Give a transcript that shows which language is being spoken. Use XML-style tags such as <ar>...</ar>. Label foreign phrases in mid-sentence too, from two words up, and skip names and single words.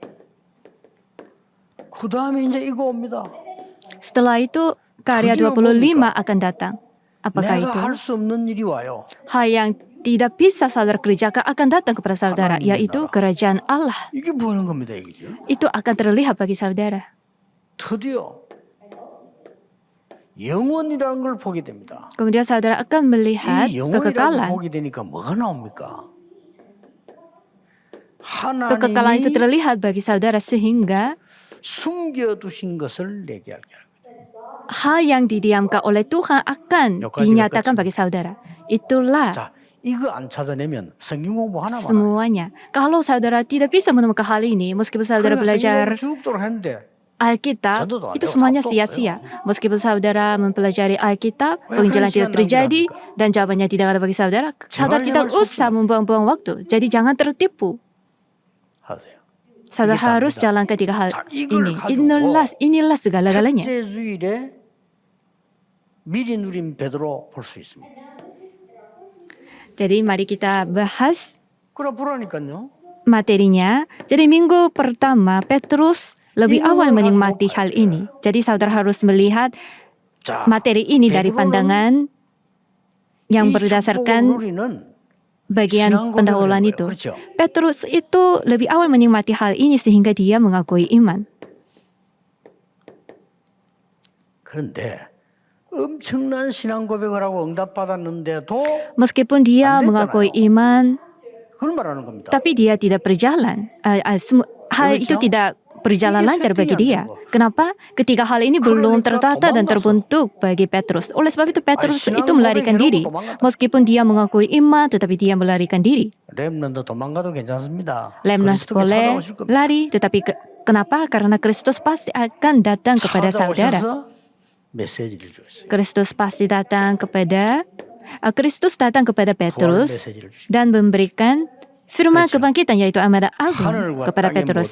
<ko>그 다음에 이제 이거 옵니다.</ko> <id>Setelah itu karya</id> <ko>드디어</ko> <id>25 akan datang. Apakah itu?</id> <ko>내가 할 수 없는 일이 와요.</ko> <id>Hal yang tidak bisa saudara kerjakan akan datang kepada saudara,</id> <ko>하나님의</ko> <id>yaitu</id> <ko>나라.</ko> <id>kerajaan Allah.</id> <ko>이게 보이는 겁니다. 이게</ko> <id>Itu akan terlihat bagi saudara.</id> <ko>드디어 영원이라는 걸 보게 됩니다.</ko> <id>Kemudian saudara akan melihat</id> <ko>이 영원이라는 걸</ko> <id>kekekalan.</id> <ko>보게 되니까 뭐가 나옵니까?</ko> <id>Kekekalan itu</id> <ko>하나님이</ko> <id>terlihat bagi saudara sehingga</id> <ko>숨겨두신 것을 내게 알게 합니다.</ko> <id>hal yang didiamkan oleh Tuhan akan</id> <ko>여기까지가</ko> <id>dinyatakan</id> <ko>끝입니다.</ko> <id>bagi saudara. Itulah</id> <ko>자, 이거 안 찾아내면 성경 공부 하나만</ko> <id>semuanya. Kalau saudara tidak bisa menemukan hal ini, meskipun saudara belajar</id> <ko>죽도록 했는데</ko> <id>Alkitab,</id> <ko>저도 안</ko> <id>itu</id> <ko>돼요.</ko> <id>semuanya</id> <ko>답도</ko> <id>sia-sia. Meskipun saudara mempelajari Alkitab,</id> <ko>왜</ko> <id>penginjilan</id> <ko>그런</ko> <id>tidak</id> <ko>시간</ko> <id>terjadi</id> <ko>낭비합니까?</ko> <id>dan jawabannya tidak ada bagi saudara, saudara tidak</id> <ko>제발</ko> <id>usah membuang-buang waktu. Jadi jangan tertipu.</id> <ko>하세요.</ko> <id>Saudara</id> <ko>이게</ko> <id>harus</id> <ko>답니다.</ko> <id>jalankan tiga hal</id> <ko>자, 이걸</ko> <id>ini.</id> <ko>가지고</ko> <id>Inilah segala-galanya.</id> <ko>첫째 주일에 미리 누린 베드로 볼 수 있습니다.</ko> <id>Jadi mari kita bahas</id> <ko>그래 보라니까요.</ko> <id>materinya. Jadi minggu pertama Petrus lebih Minggu awal pertama menikmati juga. hal ini. Jadi saudara harus melihat</id> <ko>자,</ko> <id>materi ini dari</id> <ko>베드로는</ko> <id>pandangan yang</id> <ko>이 축복을</ko> <id>berdasarkan</id> <ko>누리는</ko> <id>bagian</id> <ko>신앙</ko> <id>pendahuluan</id> <ko>고백을</ko> <id>itu.</id> <ko>해요. 그렇죠?</ko> <id>Petrus itu lebih awal menikmati hal ini sehingga dia mengakui iman.</id> <ko>그런데 엄청난 신앙 고백을 하고 응답받았는데도</ko> <id>Meskipun dia</id> <ko>안 됐잖아요.</ko> <id>mengakui iman,</id> <ko>그걸 말하는 겁니다.</ko> <id>tapi dia tidak berjalan. Hal itu</id> <ko>그렇죠?</ko> <id>tidak berjalan lancar bagi dia. Kenapa? Ketika hal ini belum tertata dan terbentuk bagi Petrus. Oleh sebab itu Petrus itu melarikan diri. Meskipun dia mengakui iman, tetapi dia melarikan diri.</id> <ko>렘넌트 도망가도 괜찮습니다.</ko> <id>Lemnos</id> <ko>그리스도께</ko> <id>boleh</id> <ko>찾아오실 겁니다.</ko> <id>lari, tetapi kenapa? Karena Kristus pasti akan datang kepada saudara.</id> <ko>찾아오셔서 메시지를 주셨어요.</ko> <id>Kristus pasti datang kepada Kristus datang kepada</id> <ko>부활</ko> <id>Petrus</id> <ko>메시지를 주셨어요.</ko> <id>dan memberikan firman</id> <ko>그렇죠.</ko> <id>kebangkitan yaitu amanat agung</id> <ko>하늘과</ko> <id>kepada</id> <ko>땅의</ko> <id>Petrus.</id>